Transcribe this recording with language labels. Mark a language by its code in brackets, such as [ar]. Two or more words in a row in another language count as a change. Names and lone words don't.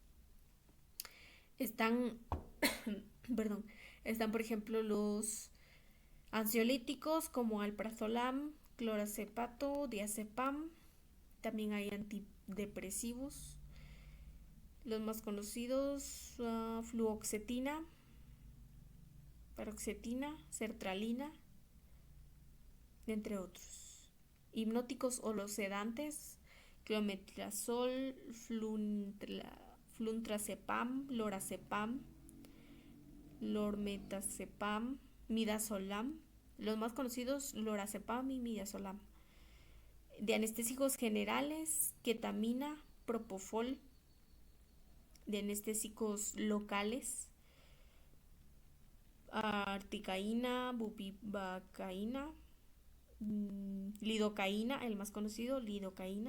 [es] Están, perdón, están por ejemplo los ansiolíticos como alprazolam, clorazepato, diazepam. También hay antidepresivos. Los más conocidos, fluoxetina, paroxetina, sertralina, entre otros. Hipnóticos o los sedantes, clometrazol, fluntrazepam, lorazepam, lormetazepam, midazolam. Los más conocidos, lorazepam y midazolam. De anestésicos generales, ketamina, propofol. De anestésicos locales, articaína, bupivacaína, lidocaína, el más conocido, lidocaína.